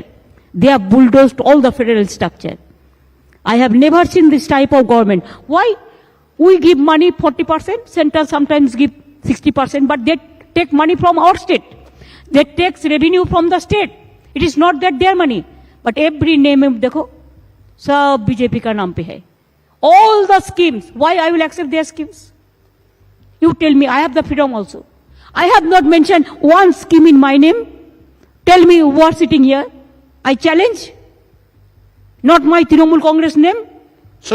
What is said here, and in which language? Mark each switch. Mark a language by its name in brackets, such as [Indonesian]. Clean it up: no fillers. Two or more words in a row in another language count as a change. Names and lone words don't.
[English] They have bulldozed all the federal structure. I have never seen this type of government. Why? We give money 40%, center sometimes give 60%, but they take money from our state. They take revenue from the state. It is not that their money. But every name, [Hindi] dekho, सब BJP का नाम पे है. [English] All the schemes, why I will accept their schemes? You tell me, I have the freedom also. I have not mentioned one scheme in my name. Tell me who are sitting here. I challenge. Not my Trinamool Congress name. So